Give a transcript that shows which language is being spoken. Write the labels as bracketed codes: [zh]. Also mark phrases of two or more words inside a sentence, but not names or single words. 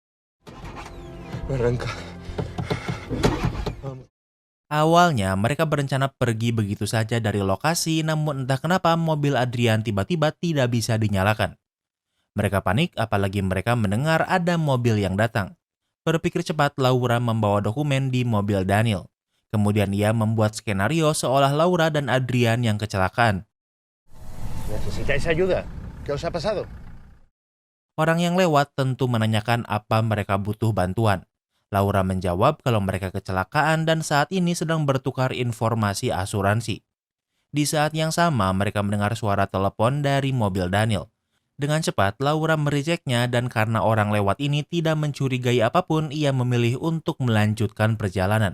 [id] Awalnya mereka berencana pergi begitu saja dari lokasi namun entah kenapa mobil Adrian tiba-tiba tidak bisa dinyalakan. Mereka panik apalagi mereka mendengar ada mobil yang datang. Berpikir cepat, Laura membawa dokumen di mobil Daniel. Kemudian ia membuat skenario seolah Laura dan Adrian yang kecelakaan. [es] ¿Necesitáis ayuda? ¿Qué os ha pasado? [id] Orang yang lewat tentu menanyakan apa mereka butuh bantuan. Laura menjawab kalau mereka kecelakaan dan saat ini sedang bertukar informasi asuransi. Di saat yang sama mereka mendengar suara telepon dari mobil Daniel. Dengan cepat Laura merejeknya dan karena orang lewat ini tidak mencurigai apapun, ia memilih untuk melanjutkan perjalanan.